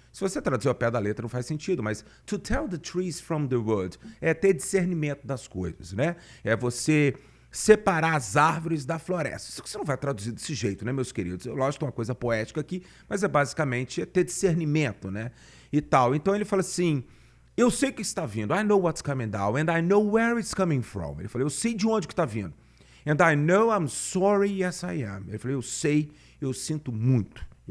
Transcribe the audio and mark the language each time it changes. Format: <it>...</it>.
<pt>Se você traduzir ao pé da letra não faz sentido, mas</pt> <en>to tell the trees from the wood</en> <pt>é ter discernimento das coisas, né? É você separar as árvores da floresta. Isso que você não vai traduzir desse jeito, né, meus queridos? Lógico, tem uma coisa poética aqui, mas é basicamente ter discernimento, né? E tal. Então ele fala assim, eu sei que está vindo.</pt> <en>I know what's coming down and I know where it's coming from.</en> <pt>Ele falou, eu sei de onde que está vindo.</pt> <en>And I know I'm sorry, yes I am.</en> <pt>Ele falou, eu sei, eu sinto muito.</pt>